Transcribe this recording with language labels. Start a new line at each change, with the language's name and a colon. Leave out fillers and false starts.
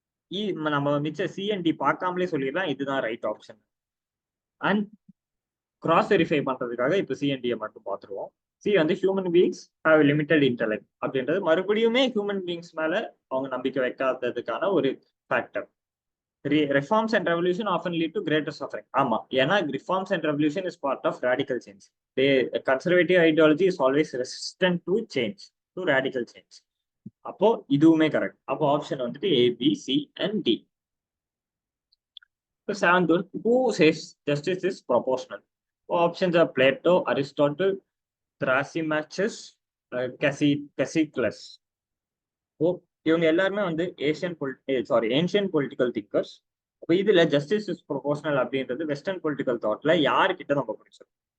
Tamil: இப்போ நம்ம மிச்ச சிஎன்டி பார்க்காமலே சொல்லிடலாம் இதுதான் right option. And cross verify பண்றதுக்காக இப்போ சிஎன்டியை மட்டும் பார்த்துருவோம். சி வந்து
English: human beings have limited intellect
Tamil: அப்படின்றது மறுபடியுமே ஹியூமன் பீயிங்ஸ் மேல அவங்க நம்பிக்கை வைக்காததுக்கான ஒரு factor.
English: Reforms and revolution often lead to greater suffering.
Tamil: ஆமா, ஏன்னா
English: reforms and revolution is part of radical change. Conservative ideology is always resistant to change, to radical change.
Tamil: அப்போ இதுவுமே correct. அப்போ ஆப்ஷன் வந்துட்டு ஏ B C and D.
English: Seventh one, who says justice is proportional? Options are Plato, Aristotle, Thrasymachus, Cassius.
Tamil: ஓ இவங்க எல்லாருமே வந்து ancient political thinkers. அப்போ இதுல
English: justice is proportional
Tamil: அப்படின்றது வெஸ்டர்ன் பொலிட்டிக்கல் தாட்ல யாருக்கிட்ட நம்ம படிச்சோம்.